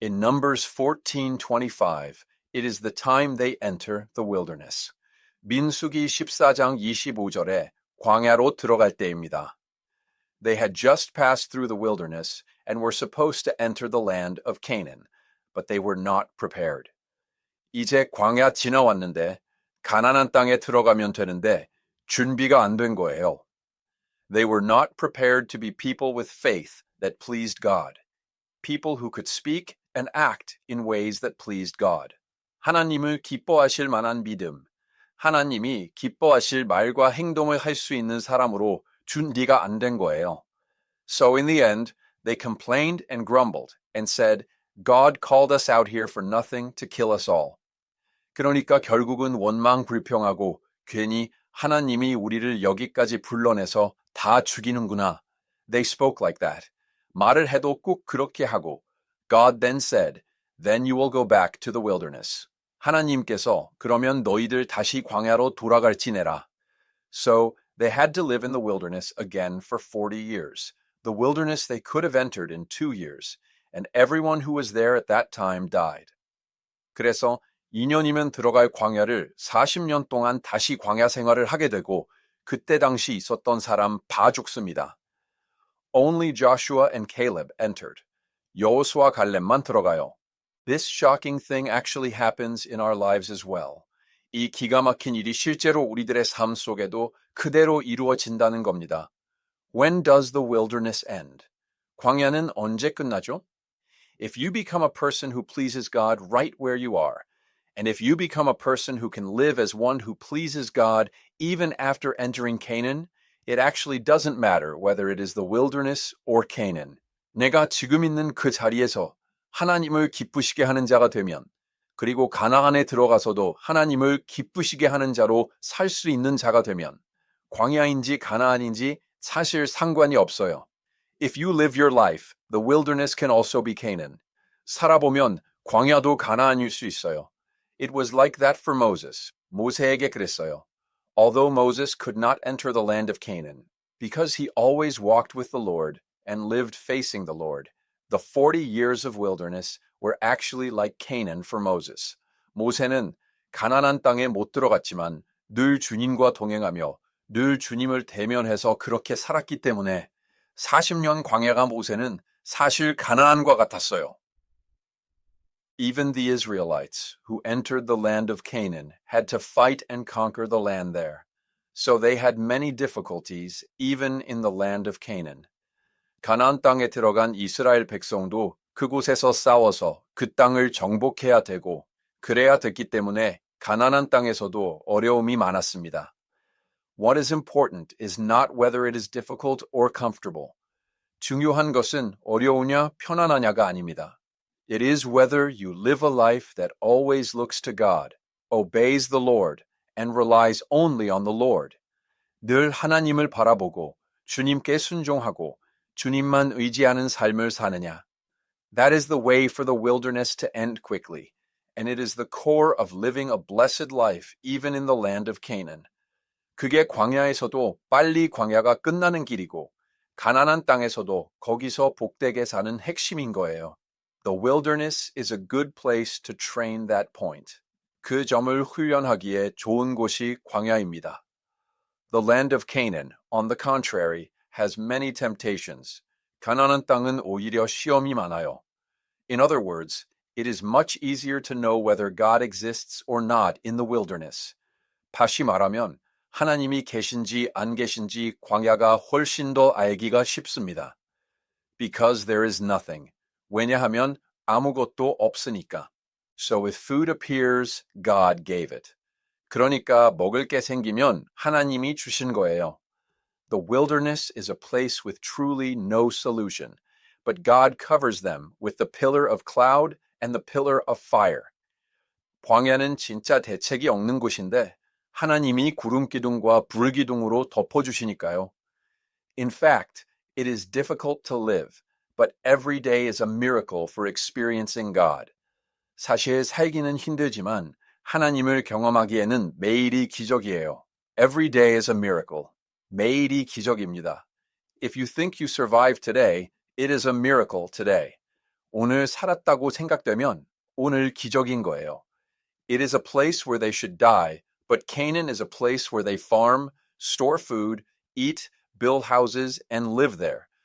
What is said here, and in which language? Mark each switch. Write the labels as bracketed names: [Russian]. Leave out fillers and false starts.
[English] In Numbers 14:25, it is the time they enter the wilderness. [Korean] 민수기 14장 25절에 광야로 들어갈 때입니다. [English] They had just passed through the wilderness and were supposed to enter the land of Canaan, but they were not prepared. [Korean] 이제 광야 지나왔는데 가나안 땅에 들어가면 되는데 준비가 안 된 거예요. [English] They were not prepared to be people with faith that pleased God, people who could speak and act in ways that pleased God. [Korean] 하나님을 기뻐하실 만한 믿음, 하나님이 기뻐하실 말과 행동을 할 수 있는 사람으로 준비가 안 된 거예요. [English] So in the end, they complained and grumbled and said, God called us out here for nothing to kill us all. [Korean] 그러니까 결국은 원망 불평하고 괜히 하나님이 우리를 여기까지 불러내서 다 죽이는구나. [English] They spoke like that. [Korean] 말을 해도 꼭 그렇게 하고 [English] God then said, Then you will go back to the wilderness. [Korean] 하나님께서 그러면 너희들 다시 광야로 돌아갈지내라. [English] So they had to live in the wilderness again for 40 years. The wilderness they could have entered in 2 years, and everyone who was there at that time died. [Korean] 그래서 2년이면 들어갈 광야를 40년 동안 다시 광야 생활을 하게 되고 그때 당시 있었던 사람 다 죽습니다. [English] Only Joshua and Caleb entered. [Korean] 여호수아 갈렙만 들어가요. [English] This shocking thing actually happens in our lives as well. [Korean] 이 기가 막힌 일이 실제로 우리들의 삶 속에도 그대로 이루어진다는 겁니다. [English] When does the wilderness end? [Korean] 광야는 언제 끝나죠? [English] If you become a person who pleases God right where you are, and if you become a person who can live as one who pleases God even after entering Canaan, it actually doesn't matter whether it is the wilderness or Canaan. [Korean] 내가 지금 있는 그 자리에서 하나님을 기쁘시게 하는 자가 되면, 그리고 가나안에 들어가서도 하나님을 기쁘시게 하는 자로 살 수 있는 자가 되면, 광야인지 가나안인지 사실 상관이 없어요. [English] If you live your life, the wilderness can also be Canaan. [Korean] 살아보면 광야도 가나안일 수 있어요. [English] It was like that for Moses. [Korean] 모세에게 그랬어요. [English] Although Moses could not enter the land of Canaan, because he always walked with the Lord and lived facing the Lord, the 40 years of wilderness were actually like Canaan for Moses. [Korean] 모세는 가나안 땅에 못 들어갔지만 늘 주님과 동행하며 늘 주님을 대면해서 그렇게 살았기 때문에 40년 광야가 모세는 사실 가나안과 같았어요. [English] Even the Israelites who entered the land of Canaan had to fight and conquer the land there. So they had many difficulties even in the land of Canaan. [Korean] 가나안 땅에 들어간 이스라엘 백성도 그곳에서 싸워서 그 땅을 정복해야 되고 그래야 됐기 때문에 가나안 땅에서도 어려움이 많았습니다. [English] What is important is not whether it is difficult or comfortable. [Korean] 중요한 것은 어려우냐 편안하냐가 아닙니다. [English] It is whether you live a life that always looks to God, obeys the Lord, and relies only on the Lord. [Korean] 늘 하나님을 바라보고 주님께 순종하고 주님만 의지하는 삶을 사느냐. [English] That is the way for the wilderness to end quickly, and it is the core of living a blessed life even in the land of Canaan. [Korean] 그게 광야에서도 빨리 광야가 끝나는 길이고 가나안 땅에서도 거기서 복되게 사는 핵심인 거예요. [English] The wilderness is a good place to train that point. [Korean] 그 점을 훈련하기에 좋은 곳이 광야입니다. [English] The land of Canaan, on the contrary, has many temptations. [Korean] 가나안 땅은 오히려 시험이 많아요. [English] In other words, it is much easier to know whether God exists or not in the wilderness. [Korean] 다시 말하면 하나님이 계신지 안 계신지 광야가 훨씬 더 알기가 쉽습니다. [English] Because there is nothing. [Korean] 왜냐하면 아무것도 없으니까. [English] So if food appears, God gave it. [Korean] 그러니까 먹을 게 생기면 하나님이 주신 거예요. [English] The wilderness is a place with truly no solution, but God covers them with the pillar of cloud and the pillar of fire. [Korean] 광야는 진짜 대책이 없는 곳인데 하나님이 구름기둥과 불기둥으로 덮어주시니까요. [English] In fact, it is difficult to live, but every day is a miracle for experiencing God. [Korean] 사실 살기는 힘들지만 하나님을 경험하기에는 매일이 기적이에요. [English] Every day is a miracle. [Korean] 매일이 기적입니다. [English] If you think you survived today, it is a miracle today. [Korean] 오늘 살았다고 생각되면 오늘 기적인 거예요. [English] It is a place where they should die, but Canaan is a place where they farm, store food, eat, build houses, and live there.